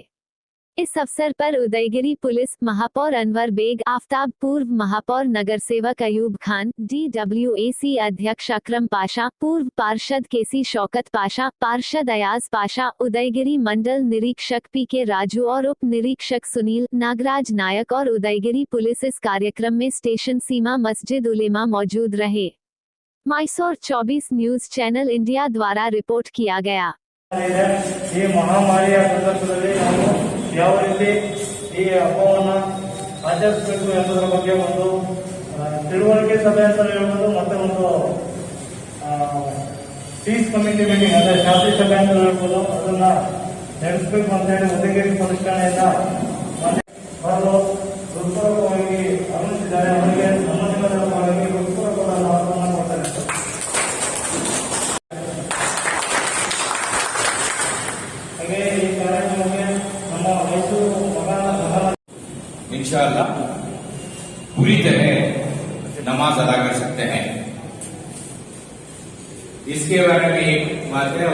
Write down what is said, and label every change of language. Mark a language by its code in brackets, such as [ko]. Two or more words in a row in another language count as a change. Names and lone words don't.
[hi] इस अवसर पर उदयगिरी पुलिस महापौर अनवर बेग आफ्ताब, पूर्व महापौर नगर सेवक अयूब खान, DWAC अध्यक्ष अकरम पाशा, पूर्व पार्षद केसी शौकत पाशा, पार्षद अयाज पाशा, उदयगिरी मंडल निरीक्षक PK राजू और उप निरीक्षक सुनील नागराज नायक और उदयगिरी पुलिस इस कार्यक्रम में स्टेशन सीमा मस्जिद उलेमा मौजूद रहे। मैसूर 24 न्यूज चैनल इंडिया द्वारा रिपोर्ट किया गया। [kn] ಈ ಮಹಾಮಾರಿಯ ಸಂದರ್ಭದಲ್ಲಿ ನಾವು ಯಾವ ರೀತಿ ಈ ಹಬ್ಬವನ್ನು ಆಚರಿಸಬೇಕು ಎಂಬುದರ ಬಗ್ಗೆ ಒಂದು ತಿಳುವಳಿಕೆ ಸಭೆ ಅಂತ ಹೇಳ್ಬೋದು, ಮತ್ತೆ ಒಂದು [en] peace committee meeting [kn] ಅಂದರೆ ಶಾಂತಿ ಸಭೆ ಅಂತ ಹೇಳ್ಬೋದು, ಅದನ್ನ ನಡೆಸಬೇಕು ಅಂತ ಹೇಳಿ ಉದಯಗಿರಿ ಪೊಲೀಸ್ ಠಾಣೆಯಿಂದ ಅವರು ಹೃತ್ಪೂರ್ವಕವಾಗಿ ಆಗಮಿಸಿದ್ದಾರೆ. ಅವರಿಗೆ ನಮ್ಮ ನಿಮ್ಮದರ ಪರವಾಗಿ ಹೃತ್ಪೂರ್ವಕವಾದ ಮಾತನ್ನು ಕೊಡ್ತಾರೆ. [hi] इंशाअल्लाह पूरी तरह नमाज अदा कर सकते हैं। इसके बारे में एक बात है।